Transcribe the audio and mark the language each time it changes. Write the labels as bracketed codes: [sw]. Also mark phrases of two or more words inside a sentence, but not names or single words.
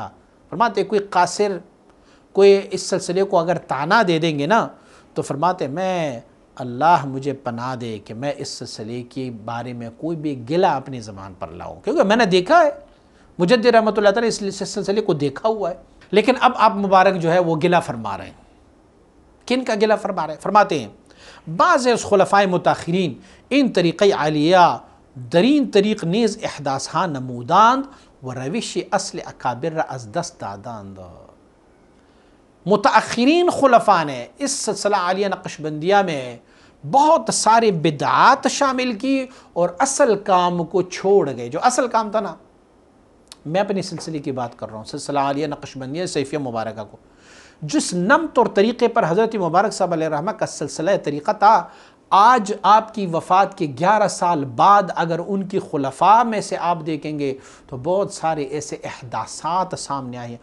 [ur] فرماتے کوئی قاصر کوئی اس سلسلے کو اگر تانا دے دیں گے نا تو فرماتے میں اللہ مجھے پناہ دے کہ میں اس سلسلے کے بارے میں کوئی بھی گلہ اپنی زبان پر لاؤں، کیونکہ میں نے دیکھا ہے، مجدد رحمۃ اللہ تعالیٰ اس سلسلے کو دیکھا ہوا ہے. لیکن اب آپ مبارک جو ہے وہ گلہ فرما رہے ہیں. کن کا گلہ فرما رہے ہیں؟ فرماتے ہیں [fa] بعض از خلفائے متاخرین ان طریقہ عالیہ درین طریق نیز احداث ہاں نموداند و روش اصل اکابر را از دست داداند. [ur] متاخرین خلفاء نے اس سلسلہ عالیہ نقشبندیہ میں بہت سارے بدعات شامل کی اور اصل کام کو چھوڑ گئے. جو اصل کام تھا نا، میں اپنی سلسلے کی بات کر رہا ہوں، سلسلہ عالیہ نقشبندیہ سیفیہ مبارکہ کو، جس نمط اور طریقے پر حضرت مبارک صاحب علیہ الرحمہ کا سلسلہ طریقہ تھا، آج آپ کی وفات کے 11 سال بعد اگر ان کی خلفاء میں سے آپ دیکھیں گے تو بہت سارے ایسے احداثات سامنے آئے ہیں.